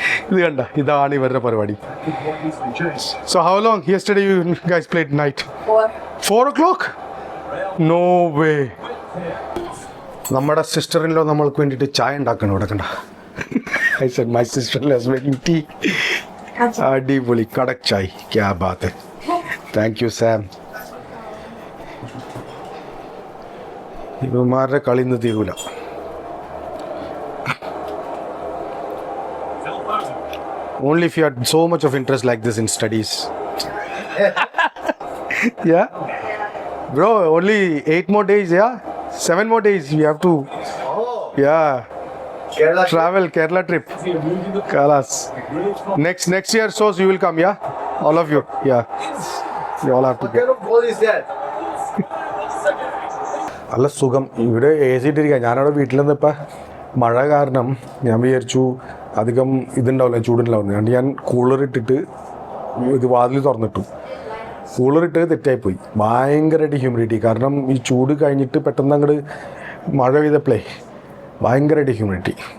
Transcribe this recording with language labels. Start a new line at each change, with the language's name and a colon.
Malayalam: ഇത് കണ്ട, ഇതാണ് ഇവരുടെ പരിപാടി.
English: So how long yesterday you guys played night? 4 o'clock? No way.
Malayalam: നമ്മുടെ സിസ്റ്ററിലോ നമ്മൾക്ക് വേണ്ടിയിട്ട് ചായ ഉണ്ടാക്കണം. ഇവിടെ കണ്ട,
English: I said my sister-in-law is making tea.
Malayalam: അടിപൊളി
Hindi: കടക് ചായ്. ക്യാ Baat high.
English: thank you
Hindi: Sam.
Malayalam: ഇവന്മാരുടെ കളി ഇന്ന് തീരൂല.
English: Only if you had so much of interest like this in studies. Yeah? Bro, only 8 more days, yeah? 7 more days, you have to. Yeah. Kerala trip. Kalas. Next year, so you will come, yeah? All of you, yeah. You all have to What kind of ball is that?
Malayalam: നല്ല സുഖം. ഇവിടെ A C ഇട്ടിരിക്കുക. ഞാനവിടെ വീട്ടിൽ നിന്നിപ്പോൾ മഴ കാരണം ഞാൻ വിചാരിച്ചു അധികം ഇതുണ്ടാവില്ല, ചൂടുണ്ടാവില്ല. അതുകൊണ്ട് ഞാൻ കൂളറിട്ടിട്ട് ഇത് വാതിൽ തുറന്നിട്ടു. കൂളറിട്ട് തെറ്റായിപ്പോയി. ഭയങ്കരമായിട്ട് ഹ്യൂമിഡിറ്റി. കാരണം ഈ ചൂട് കഴിഞ്ഞിട്ട് പെട്ടെന്ന് അങ്ങോട്ട് മഴ പെയ്തപ്പോഴേ ഭയങ്കരമായിട്ട് ഹ്യൂമിഡിറ്റി.